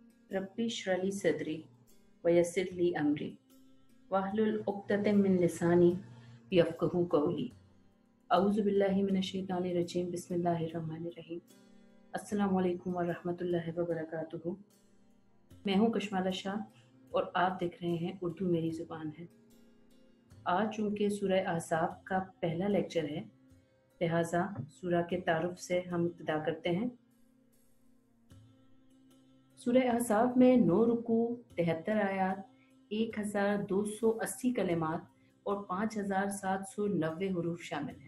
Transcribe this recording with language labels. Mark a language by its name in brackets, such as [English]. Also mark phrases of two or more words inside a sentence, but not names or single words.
[Arabic] رب اشرح لي صدري ويسر لي أمري واحلل عقدة من لساني يفقهوا قولي. أعوذ بالله من الشيطان الرجيم بسم الله الرحمن الرحيم. السلام عليكم ورحمة الله وبركاته. [Urdu] میں ہوں کشمالہ شاہ اور آپ دیکھ رہے ہیں اردو میری زبان ہے. آج چونکہ سورہ احزاب کا پہلا لیکچر ہے، لہٰذا سورہ کے تعارف سے ہم ابتدا کرتے ہیں. سورہ احزاب میں 9 رکوع، 73 آیات، 1280 کلمات اور 5790 حروف شامل ہیں.